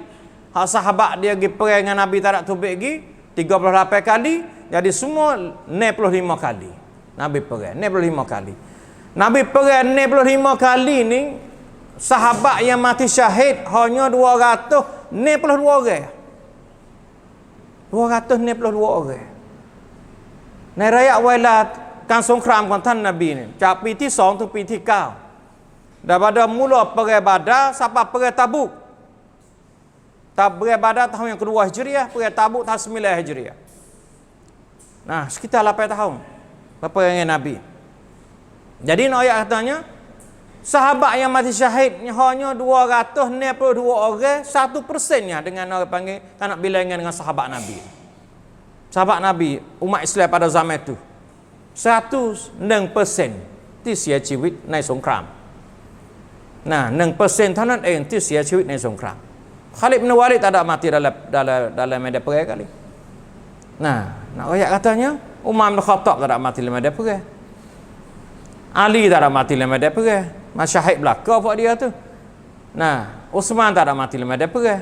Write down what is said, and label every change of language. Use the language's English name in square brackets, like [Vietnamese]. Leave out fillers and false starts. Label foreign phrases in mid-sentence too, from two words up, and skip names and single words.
[Malay] Hak sahabat dia pergi perang dengan Nabi tak ada tu baik pergi 38 kali. Jadi semua 65 kali. Nabi perang 65 kali. Nabi perang 65 kali ni sahabat yang mati syahid hanya 292 orang. 292 orang. [Thai] ในระยะเวลาการสงครามของท่านนบีเนี่ยจากปีที่2ถึงปีที่9 [Malay] daripada mula perang Badar sampai perang Tabuk. Perang Badar tahun yang kedua Hijriah, perang Tabuk tahun 9 Hijriah. Nah, sekitar 8 tahun peperangan Nabi. Jadi nak ayat katanya sahabat yang mati syahid hanya 292 orang, 1%-nya dengan orang panggil tak nak bilangan dengan sahabat Nabi. Sahabat Nabi umat Islam pada zaman itu 101% [Thai] ที่เสียชีวิตในสงคราม [Malay] nah [Thai] 1% เท่านั้นเองที่เสียชีวิตในสงคราม [Malay] Khalid bin Walid tak ada mati dalam medan perang kali. Nah, nak ayat katanya Umar bin Khattab tak ada mati dalam medan perang. Ali tak ada mati dalam medan perang. Masyahid belaka buat dia tu. Nah, Uthman tak ada mati dalam medan perang.